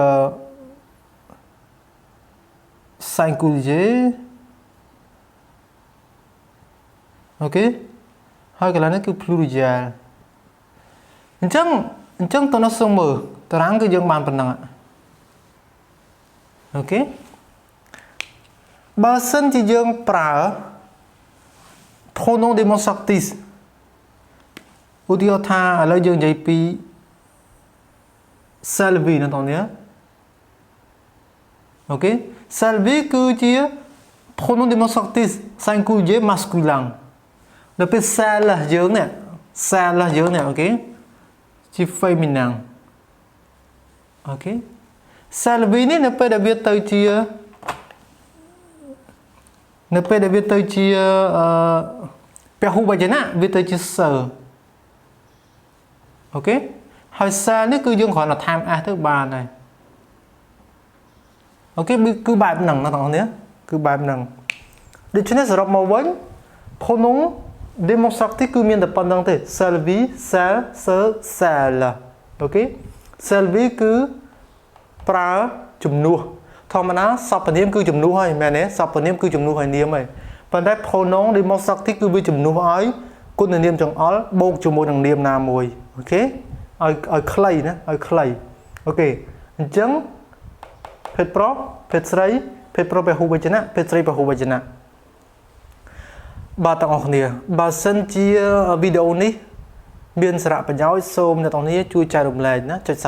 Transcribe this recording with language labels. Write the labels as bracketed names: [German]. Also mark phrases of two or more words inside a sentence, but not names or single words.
[Khmer] singulier អូខេហើយកន្លែងនេះគឺ pluriel អញ្ចឹងតើនៅសូមមើលតារាងគឺយើងបានប៉ុណ្ណឹងអូខេបើសិនជាយើងប្រើ [French] pronom démonstratif [Khmer] ឧទាហរណ៍ថាឥឡូវយើងនិយាយពី celui នៅត្រង់នេះអូខេ celui គឺជា [French] pronom démonstratif singulier masculin [Khmer] ដល់ពេល celle យើងនេះអូខេជា féminin អូខេ celui នេះនៅពេលដែលវាទៅជាពហុវចនៈវាទៅជា សើ អូខេហើយ cell នេះគឺយើងគ្រាន់តែថែម s ទៅបានហើយអូខេគឺបែបហ្នឹងណាបងប្អូនគឺបែបហ្នឹងដូច្នេះសរុបមកវិញ [French] pronom démonstratif [Khmer] គឺមានតែប៉ុណ្្នឹងទេ [French] celui celle ce celle [Khmer] អូខេ celui គឺប្រើជំនួសធម្មតាសព្វនាមគឺជំនួសហើយមែនទេសព្វនាមគឺជំនួសឲ្យនាមហើយប៉ុន្តែ [French] pronom démonstratif [Khmer] គឺវាជំនួសឲ្យគុណនាមចង្អុលបូកជាមួយនឹងនាមណាមួយអូខេឲ្យខ្លីណាឲ្យខ្លីអូខេអញ្ចឹងភេទប្រុសភេទស្រីភេទប្រុសពហុវចនៈភេទស្រីពហុវចនៈ បាទទាំងអស់គ្នាបើសិនជាវីដេអូនេះមានសារៈប្រយោជន៍សូមអ្នកទាំងនេះជួយចែករំលែកណាចុច